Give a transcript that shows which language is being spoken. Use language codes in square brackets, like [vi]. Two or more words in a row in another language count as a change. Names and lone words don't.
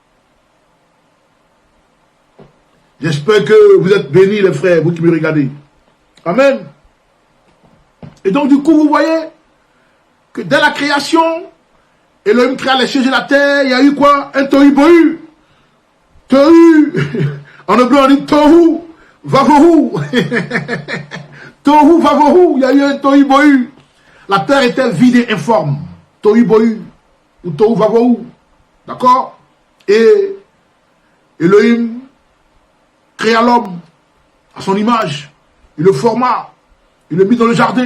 [fr] J'espère que vous êtes bénis les frères, vous qui me regardez. Amen. Et donc du coup vous voyez que dès la création, Elohim créa les cieux et la terre, il y a eu quoi? Un tohu bohu. Tohu. En hébreu on dit [he] תהו ובהו. תהו ובהו, [fr] il y a eu un tohu bohu. La terre était vide et informe. Tohu bohu. Ou [he] תהו ובהו. [fr] D'accord? Et Elohim créa l'homme à son image. Il le forma. Il le mit dans le jardin.